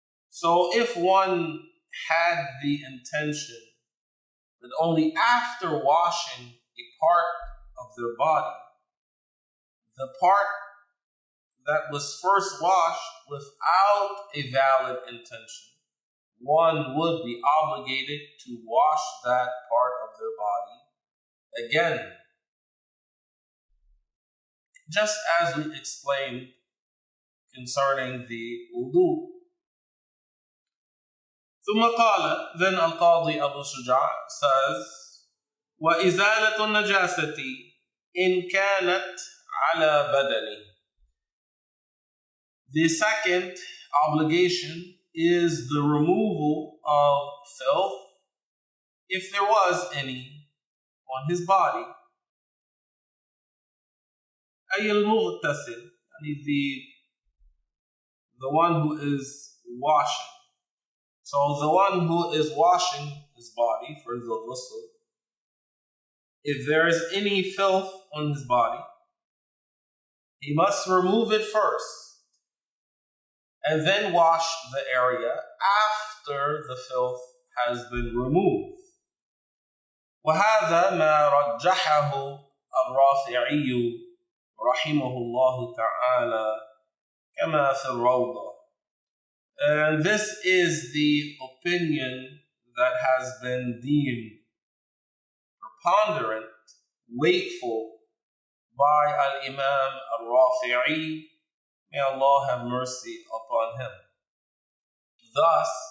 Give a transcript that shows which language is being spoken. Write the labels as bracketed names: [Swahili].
[English] So if one had the intention that only after washing a part of their body, the part that was first washed without a valid intention, one would be obligated to wash that part of their body again. Just as we explained concerning the wudu. [Arabic] ثم قال, [English] then Al-Qadi Abu Shuja says, [Arabic] وَإِزَالَةُ النَّجَاسَةِ إِنْ كَانَتْ عَلَى بَدَنِهِ. [English] The second obligation is the removal of filth, if there was any, on his body. [Arabic] أي المغتسل, [English] the one who is washing. So the one who is washing his body for the ghusl, if there is any filth on his body, he must remove it first and then wash the area after the filth has been removed. [Arabic] وهذا ما رجحه الرافعي رحمه الله تعالى كما في الروضة. [English] And this is the opinion that has been deemed preponderant, weightful by Al-Imam Al-Rafi'i. May Allah have mercy upon him. Thus,